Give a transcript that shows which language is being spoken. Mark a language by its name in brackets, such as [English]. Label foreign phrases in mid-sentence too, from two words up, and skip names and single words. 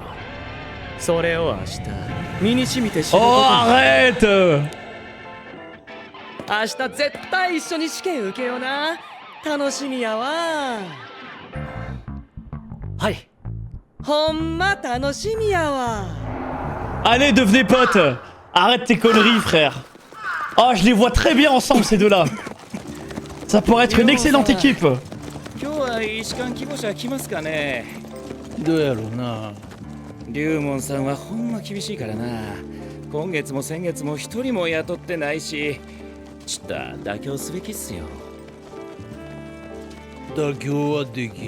[Japanese] それを明日身に染みて知ること Oh, に。 [French] arrête! [Japanese] 明日絶対一緒に試験受けような。楽しみやわ。はい。ほんま楽しみやわ。 [French] Allez, devenez potes! Arrête tes conneries, frère! Oh, je les vois très bien ensemble, ces deux-là! Ça pourrait être une excellente équipe! [Japanese] 今日は医師官希望者来ますかね。どうやろうな。龍門さんはほんま厳しいからな。今月も先月も一人も雇ってないし、ちょっと妥協すべきっすよ。妥協はできん。